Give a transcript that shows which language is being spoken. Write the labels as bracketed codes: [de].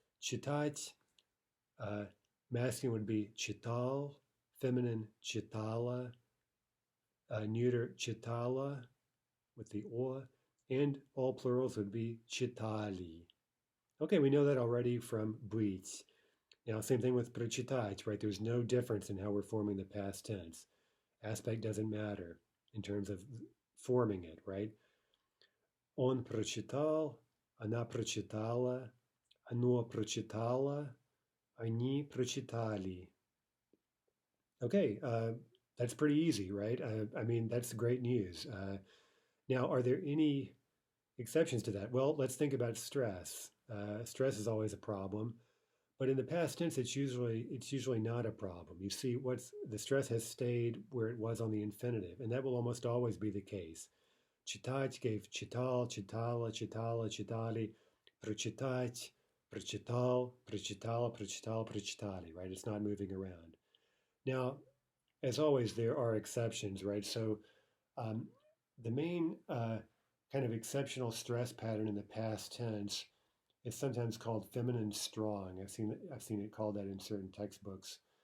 [en] Читать, masculine would be читал, feminine читала, neuter читала with the o, and all plurals would be читали. Okay, we know that already from быть. Now, same thing with прочитать, right? There's no difference in how we're forming the past tense. Aspect doesn't matter in terms of forming it, right? [ru] Он прочитал, она прочитала, оно прочитало, они прочитали. [en] Okay, that's pretty easy, right? I mean, that's great news. Now, are there any exceptions to that? Well, let's think about stress. Stress is always a problem, but in the past tense, it's usually not a problem. You see, the stress has stayed where it was on the infinitive, and that will almost always be the case. [ru] Читать gave читал, читала, читала, читали, прочитать, прочитал, прочитала, прочитал, прочитали, right? [en] It's not moving around. Now, as always, there are exceptions, right? So the main kind of exceptional stress pattern in the past tense is sometimes called feminine strong. I've seen it called that in certain textbooks.